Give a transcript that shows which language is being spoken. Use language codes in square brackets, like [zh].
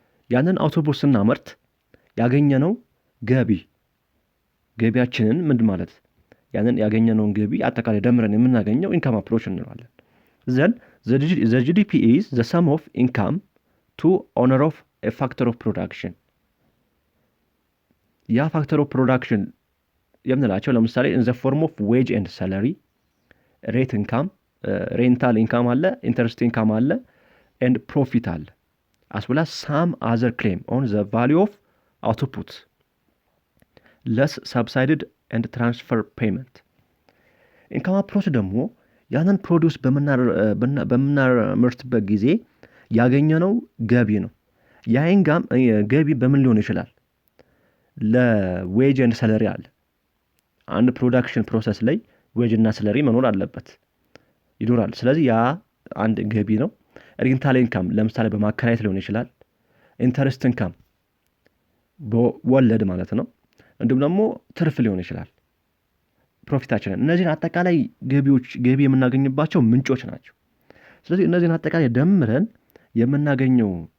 [am] ያንን አውቶፑት ስናመርት ያገኘነው ገቢያችንን ምንድን ማለት ያንን ያገኘነውን ገቢ አጠቃላይ ደምረን የምናገኘው ኢንካም አፕሮች እንለዋለን። [en] then the GDP is the sum of income to honor of a factor of production. [am] ያ ፋክተር ኦፍ ፕሮዳክሽን የምንላቸው ለምሳሌ [en] in the form of wage and salary, rate income, rental income አለ፣ interest income አለ and profit አለ, as well as some other claim on the value of output less subsidized and transfer payment. [am] ኢንካም አፕሮች ደግሞ ያንን ፕሮዲውስ በምናመርትበት ጊዜ ያገኘነው ገቢ ነው። ያ ገቢ በምን ሊሆን ይችላል? ለዌጅ ኤንድ ሰለሪ አለ። አንድ ፕሮዳክሽን ፕሮሰስ ላይ ዌጅ እና ሰለሪ መኖር አለበት ይኖራል። ስለዚህ ያ አንድ ገቢ ነው። ሬንታል ኢንካም ለምሳሌ በማከራየት ሊሆን ይችላል። ኢንተረስት ኢንካም በወለድ ማለት ነው። እንዲሁም ደግሞ ትርፍ ሊሆን ይችላል። ፕሮፊታችንን እነዚህን አጠቃላይ ገቢ የምናገኝባቸው ምንጮች ናቸው። ስለዚህ እነዚህን አጠቃላይ ደምረን የምናገኘው